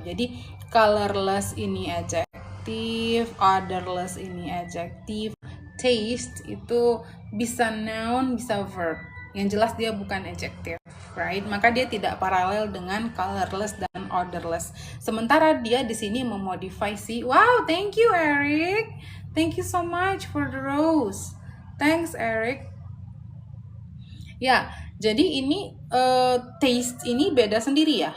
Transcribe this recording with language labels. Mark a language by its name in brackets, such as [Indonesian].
[Indonesian] Jadi colorless ini adjective, odorless ini adjective, taste itu bisa noun, bisa verb. Yang jelas dia bukan adjective, right? Maka dia tidak paralel dengan colorless dan odorless. Sementara dia di sini memodify si. [English] Wow, thank you Eric. Thank you so much for the rose. Thanks Eric. [Indonesian] Ya, jadi ini taste ini beda sendiri ya.